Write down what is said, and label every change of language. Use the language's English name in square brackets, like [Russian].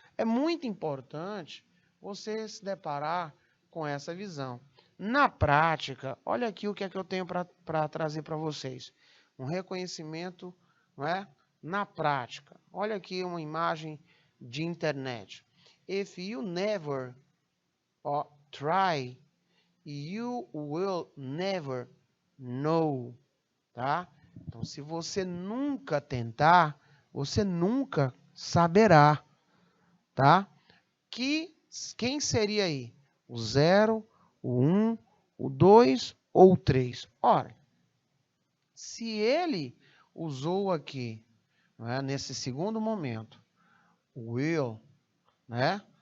[Portuguese] É muito importante você se deparar com essa visão. Na prática, olha aqui o que é que eu tenho para trazer para vocês. Um reconhecimento, não é? Na prática. Olha aqui uma imagem de internet. [English] If you never try, you will never know. [Portuguese] Tá? Então, se você nunca tentar, você nunca saberá. Tá? Quem seria aí? O 0, o 1, o 2 ou o 3? Ora, se ele usou aqui, não é, nesse segundo momento, o will, né?